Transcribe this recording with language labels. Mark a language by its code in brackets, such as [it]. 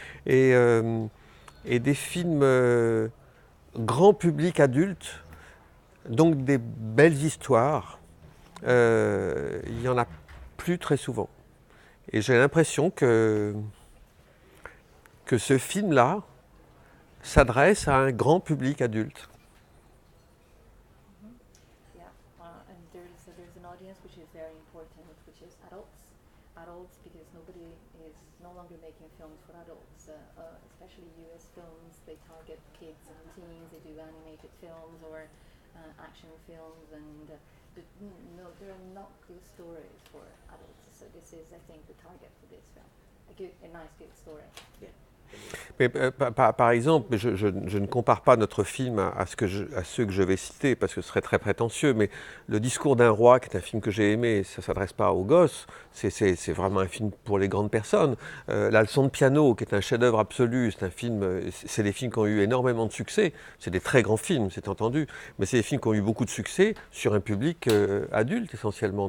[fr] Et des films grand public adulte, donc des belles histoires, il n'y en a plus très souvent. Et j'ai l'impression que ce film-là s'adresse à un grand public adulte. [en] And there's an audience which is very important, which is adults. Adults, because nobody is no longer making films for adults, especially US films. They target kids and teens. They do animated films or action films, and there are not good stories for adults. So this is, I think, the target for this film. A nice, good story. Yeah. [fr] Mais par exemple, je ne compare pas notre film à ceux que je vais citer, parce que ce serait très prétentieux, mais Le Discours d'un roi, qui est un film que j'ai aimé, ça ne s'adresse pas aux gosses, c'est vraiment un film pour les grandes personnes. La Leçon de piano, qui est un chef-d'œuvre absolu, c'est des films qui ont eu énormément de succès, c'est des très grands films, c'est entendu, mais c'est des films qui ont eu beaucoup de succès sur un public adulte essentiellement.